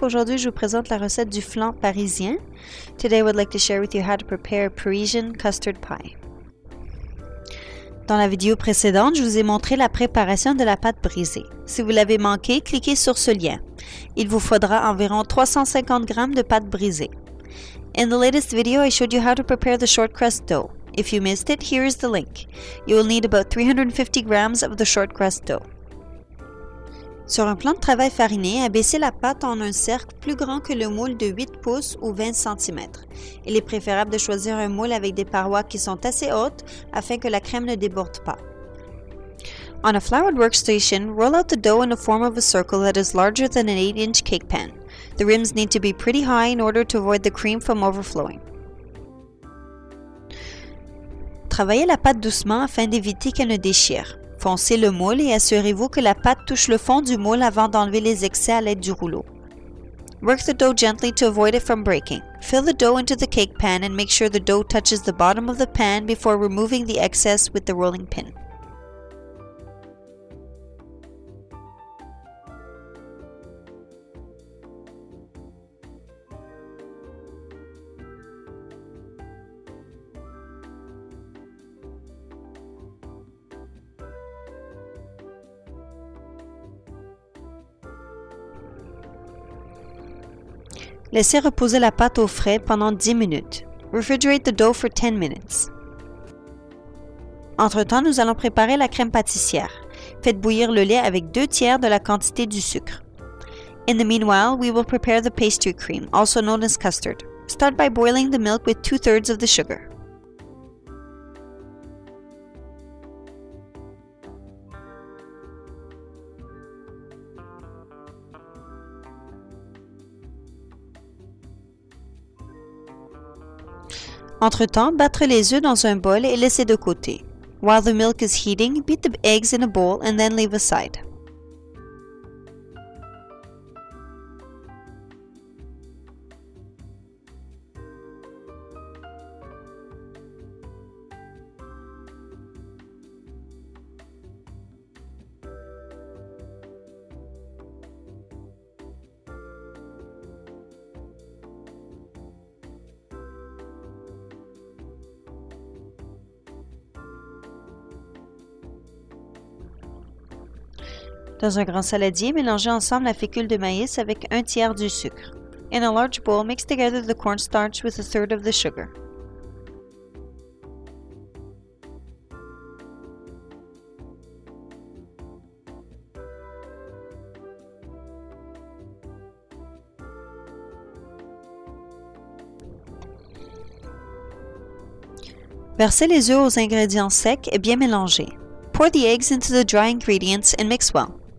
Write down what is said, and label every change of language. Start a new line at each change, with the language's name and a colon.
French: Aujourd'hui, je vous présente la recette du flan parisien.
English: Today I would like to share with you how to prepare a Parisian custard pie.
French: Dans la vidéo précédente, je vous ai montré la préparation de la pâte brisée. Si vous l'avez manqué, cliquez sur ce lien. Il vous faudra environ 350 g de pâte brisée.
English: In the latest video, I showed you how to prepare the short crust dough. If you missed it, here is the link. You will need about 350 g of the short crust dough.
French: Sur un plan de travail fariné, abaissez la pâte en un cercle plus grand que le moule de 8 pouces ou 20 cm. Il est préférable de choisir un moule avec des parois qui sont assez hautes afin que la crème ne déborde pas.
English: On a floured workstation, roll out the dough in the form of a circle that is larger than an 8-inch cake pan. The rims need to be pretty high in order to avoid the cream from overflowing.
French: Travaillez la pâte doucement afin d'éviter qu'elle ne déchire. Foncez le moule et assurez-vous que la pâte touche le fond du moule avant d'enlever les excès à l'aide du rouleau.
English: Work the dough gently to avoid it from breaking. Fill the dough into the cake pan and make sure the dough touches the bottom of the pan before removing the excess with the rolling pin.
French: Laissez reposer la pâte au frais pendant 10 minutes.
English: Refrigerate the dough for 10 minutes.
French: Entre-temps, nous allons préparer la crème pâtissière. Faites bouillir le lait avec 2/3 de la quantité du sucre.
English: In the meanwhile, we will prepare the pastry cream, also known as custard. Start by boiling the milk with 2/3 of the sugar.
French: Entre-temps, battre les œufs dans un bol et laisser de côté.
English: While the milk is heating, beat the eggs in a bowl and then leave aside.
French: Dans un grand saladier, mélangez ensemble la fécule de maïs avec 1/3 du sucre.
English: In a large bowl, mix together the cornstarch with 1/3 of the sugar.
French: Versez les œufs aux ingrédients secs et bien mélangés.
English: Pour the eggs into the dry ingredients and mix well.